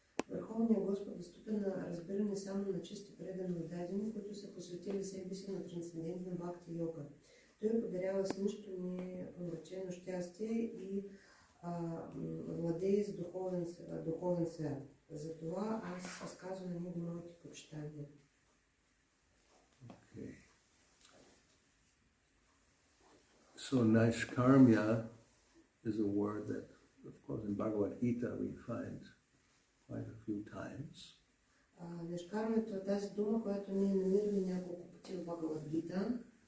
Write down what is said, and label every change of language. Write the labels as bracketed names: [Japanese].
[Bulgarian] Върховният Господ е ступен на разбиране само на чисти предани отдадени, които са посветили себе си на трансцендентна бхакти-йога. Той подарява с нищо непомрачено щастие и владее с духовен свят. Затова аз разказвам на него моите почитания. [English] Okay. So naishkarmya is a word that, of course, in Bhagavad Gita we find quite a few times. [Bulgarian] Наишкармията е тази дума, която ние намираме няколко пъти в Бхагавад Гита.